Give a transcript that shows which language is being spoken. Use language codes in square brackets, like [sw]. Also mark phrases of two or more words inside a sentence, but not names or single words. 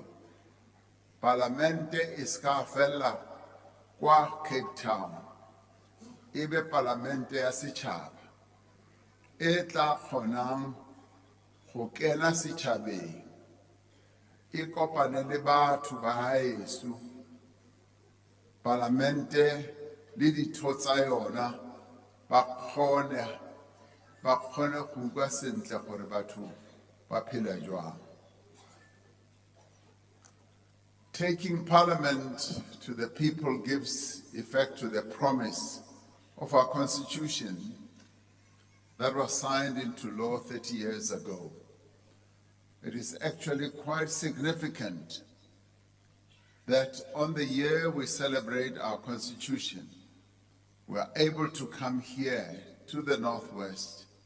[tn] Palamente e ska fela kwa Cape Town, ebe Palamente ya setšhaba e tla kgonang go kena setšhabeng, e kopane le batho ba haeso. Palamente le ditho tsa yona ba kgone go utlwa sentle gore batho ba phela jwang. [en] Taking Parliament to the people gives effect to the promise of our Constitution that was signed into law 30 years ago. It is actually quite significant that on the year we celebrate our Constitution, we are able to come here to the Northwest,